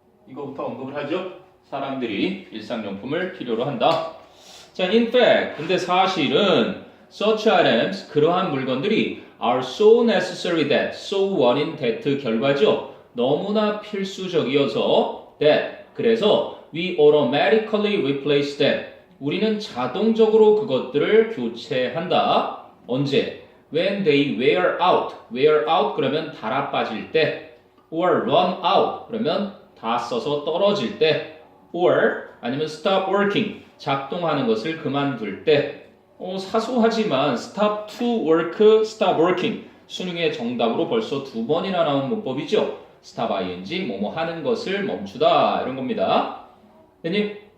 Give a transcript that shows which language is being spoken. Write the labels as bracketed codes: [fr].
[ko] 이거부터 언급을 하죠? 사람들이 일상용품을 필요로 한다. [en] 자, in fact, [ko] 근데 사실은 [en] such items, [ko] 그러한 물건들이 [en] are so necessary that, so [ko] 원인 [en] that [ko] 결과죠. 너무나 필수적이어서 [en] that, [ko] 그래서 [en] we automatically replace them. [ko] 우리는 자동적으로 그것들을 교체한다. 언제? [en] When they wear out. wear out [ko] 그러면 닳아 빠질 때. [en] or run out [ko] 그러면 다 써서 떨어질 때. [en] or [ko] 아니면 [en] stop working. [ko] 작동하는 것을 그만둘 때. 사소하지만 [en] stop to work, stop working. [ko] 수능의 정답으로 벌써 2번이나 나온 문법이죠. [en] stop ing, [ko] 뭐뭐 하는 것을 멈추다. 이런 겁니다. 됐니?